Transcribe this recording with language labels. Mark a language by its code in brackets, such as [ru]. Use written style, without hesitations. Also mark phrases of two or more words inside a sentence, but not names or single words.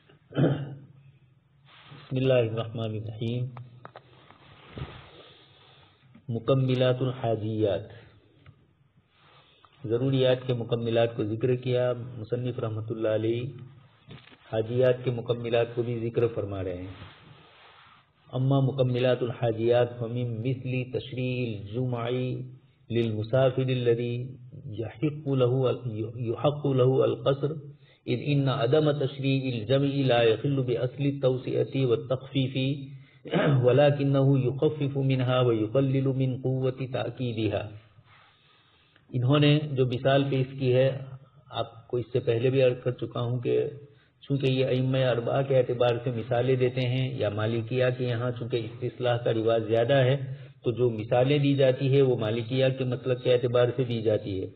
[ar] بسم اللہ الرحمن الرحیم. مکملات الحاجیات، [ur] ضروریات کے مکملات کو ذکر کیا. مصنف [ar] رحمۃ اللہ علیہ [ur] حاجیات کے مکملات کو بھی ذکر فرما رہے ہیں. [ar] اما مکملات الحاجیات فمن مثل تشریع الجمع للمسافر الذي يحق له القصر اذ ان عدم تشریع الجمع لا يخل باصل التوسعة والتخفيف ولكنه يخفف منها ويقلل من قوة تأكيدها. [ur] انہوں نے جو مثال پیش کی ہے، آپ کو اس سے پہلے بھی عرض کر چکا ہوں کہ چونکہ یہ ائمہ اربعہ کے اعتبار سے مثالیں دیتے ہیں، یا مالکیہ کے یہاں چونکہ استصلاح کا رواج زیادہ ہے تو جو مثالیں دی جاتی ہے وہ مالکیہ کے مطلب کے اعتبار سے دی جاتی ہے.